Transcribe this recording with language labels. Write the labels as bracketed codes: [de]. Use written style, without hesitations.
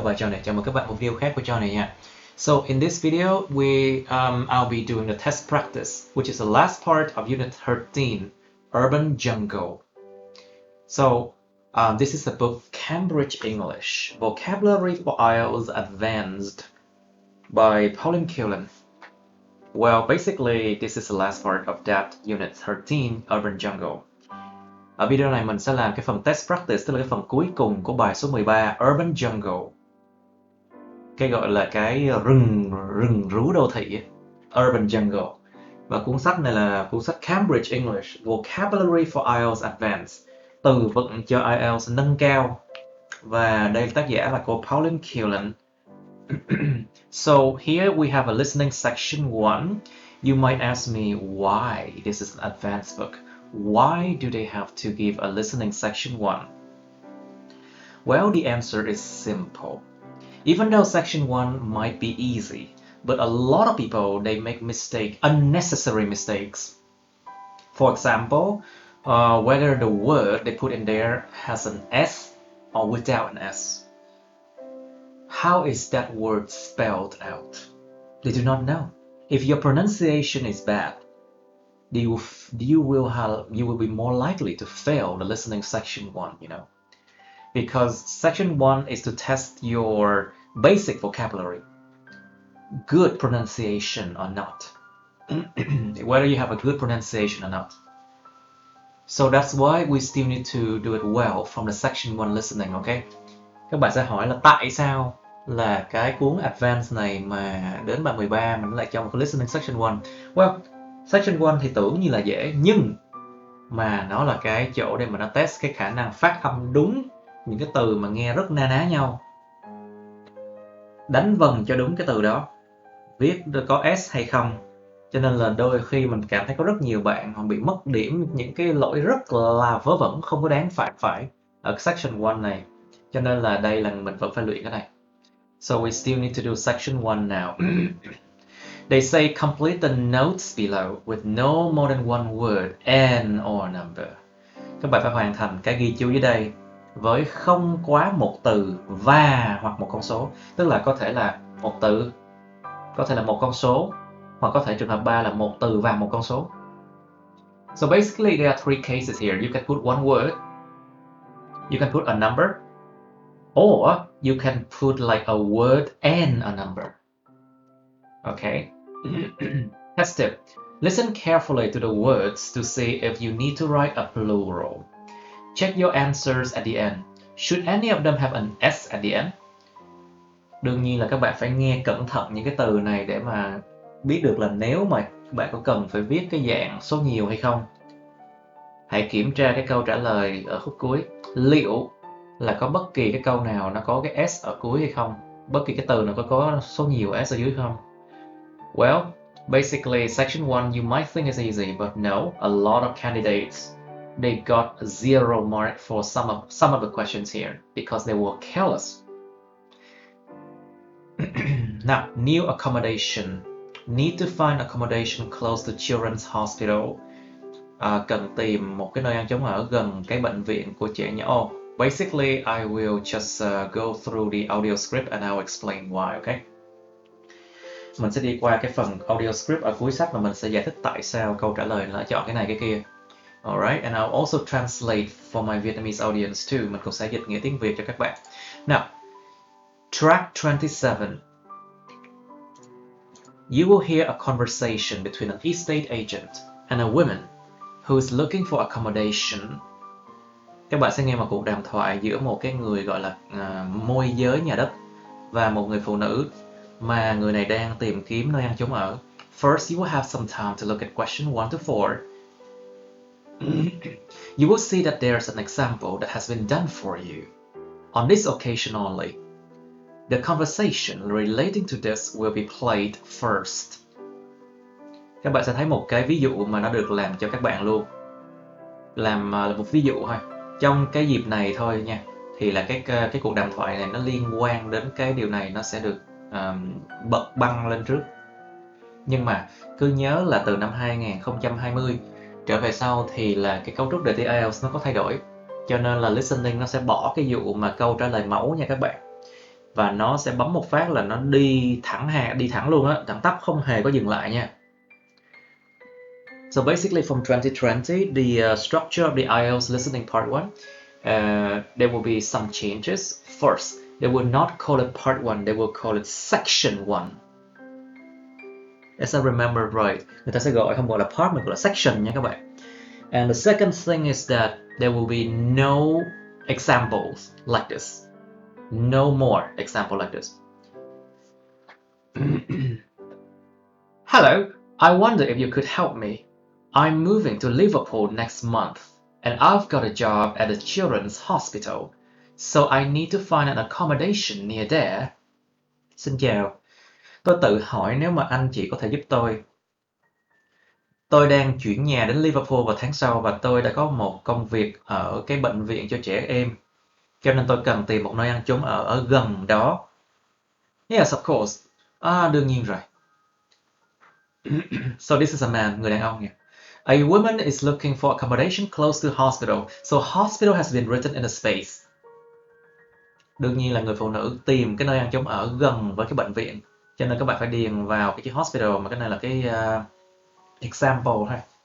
[vi] Và chào mừng các bạn một video khác của John này nha. [en] So in this video, I'll be doing the test practice, which is the last part of Unit 13, Urban Jungle. So this is the book Cambridge English, Vocabulary for IELTS Advanced by Pauline Kaelin. Well, basically, this is the last part of that Unit 13, Urban Jungle. [vi] Ở video này mình sẽ làm cái phần test practice, tức là cái phần cuối cùng của bài số 13, Urban Jungle. Cái gọi là cái rừng rú đô thị, Urban Jungle. Và cuốn sách này là cuốn sách Cambridge English, Vocabulary for IELTS Advanced, từ vựng cho IELTS nâng cao. Và đây tác giả là cô Pauline Kaelin. [en] So here we have a listening section 1. You might ask me why this is an advanced book. Why do they have to give a listening section 1? Well, the answer is simple. Even though section 1 might be easy, but a lot of people, they make unnecessary mistakes. For example, whether the word they put in there has an S or without an S. How is that word spelled out? They do not know. If your pronunciation is bad, you will be more likely to fail the listening section 1, because section 1 is to test your basic vocabulary, good pronunciation or not, whether you have a good pronunciation or not. So that's why we still need to do it well from the section 1 listening, okay? [vi] Các bạn sẽ hỏi là tại sao là cái cuốn Advanced này mà đến bài 13 mình lại cho một cái listening section 1? Well, section 1 thì tưởng như là dễ, nhưng mà nó là cái chỗ để mà nó test cái khả năng phát âm đúng những cái từ mà nghe rất na ná nhau, đánh vần cho đúng cái từ đó, viết có S hay không. Cho nên là đôi khi mình cảm thấy có rất nhiều bạn họ bị mất điểm những cái lỗi rất là vớ vẩn, không có đáng phạm phải ở section 1 này. Cho nên là đây là mình vẫn phải luyện cái này. [en] So we still need to do section 1 now. They say complete the notes below with no more than one word and or number. [vi] Các bạn phải hoàn thành cái ghi chú dưới đây với không quá một từ và hoặc một con số. Tức là có thể là một từ, có thể là một con số, hoặc có thể trường hợp 3 là một từ và một con số. [en] So basically there are three cases here. You can put one word, you can put a number, or you can put like a word and a number. Okay. Test it. Listen carefully to the words to see if you need to write a plural. Check your answers at the end. Should any of them have an S at the end? [vi] Đương nhiên là các bạn phải nghe cẩn thận những cái từ này để mà biết được là nếu mà các bạn có cần phải viết cái dạng số nhiều hay không. Hãy kiểm tra cái câu trả lời ở khúc cuối. Liệu là có bất kỳ cái câu nào nó có cái S ở cuối hay không? Bất kỳ cái từ nào có số nhiều S ở dưới không? [en] Well, basically, section 1 you might think is easy, but no, a lot of candidates, they got 0 mark for some of the questions here because they were careless. Now, new accommodation. Need to find accommodation close to children's hospital. [vi] Cần tìm một cái nơi ăn trống ở gần cái bệnh viện của trẻ nhỏ. [en] Basically, I will just go through the audio script and I'll explain why, okay? [vi] Mình sẽ đi qua cái phần audio script ở cuối sách và mình sẽ giải thích tại sao câu trả lời là chọn cái này cái kia. [en] Alright, and I'll also translate for my Vietnamese audience too. [vi] Mình cũng sẽ dịch nghĩa tiếng Việt cho các bạn. [en] Now, track 27. You will hear a conversation between an estate agent and a woman who is looking for accommodation. [vi] Các bạn sẽ nghe một cuộc đàm thoại giữa một cái người gọi là môi giới nhà đất và một người phụ nữ mà người này đang tìm kiếm nơi ăn trốn ở. [en] First, you will have some time to look at question 1 to 4. You will see that there's an example that has been done for you. On this occasion only, the conversation relating to this will be played first. [vi] Các bạn sẽ thấy một cái ví dụ mà nó được làm cho các bạn luôn. Làm một ví dụ thôi. Trong cái dịp này thôi nha, thì là cái cuộc đàm thoại này nó liên quan đến cái điều này, nó sẽ được bật băng lên trước. Nhưng mà cứ nhớ là từ năm 2020 trở về sau thì là cái cấu trúc đề thi IELTS nó có thay đổi. Cho nên là listening nó sẽ bỏ cái vụ mà câu trả lời mẫu nha các bạn. Và nó sẽ bấm một phát là nó đi thẳng luôn á, thẳng tắp, không hề có dừng lại nha. [en] So basically from 2020, the structure of the IELTS listening part 1, there will be some changes. First, they will not call it part 1, they will call it section 1. As I remember right, [vi] người ta sẽ không gọi là part mà gọi là section nha các bạn. [en] And the second thing is that there will be no examples like this. No more example like this. Hello, I wonder if you could help me. I'm moving to Liverpool next month, and I've got a job at a children's hospital, so I need to find an accommodation near there. [vi] Xin chào, tôi tự hỏi nếu mà anh chị có thể giúp tôi. Tôi đang chuyển nhà đến Liverpool vào tháng sau và tôi đã có một công việc ở cái bệnh viện cho trẻ em, cho nên tôi cần tìm một nơi ăn trốn ở gần đó. [en] Yes, of course. [vi] Đương nhiên rồi. [en] So this is a man, [vi] người đàn ông nha. [en] A woman is looking for accommodation close to hospital, so hospital has been written in a space. [vi] Đương nhiên là người phụ nữ tìm cái nơi ăn trốn ở gần với cái bệnh viện, cho nên các bạn phải điền vào cái chữ hospital, mà cái này là cái example thôi.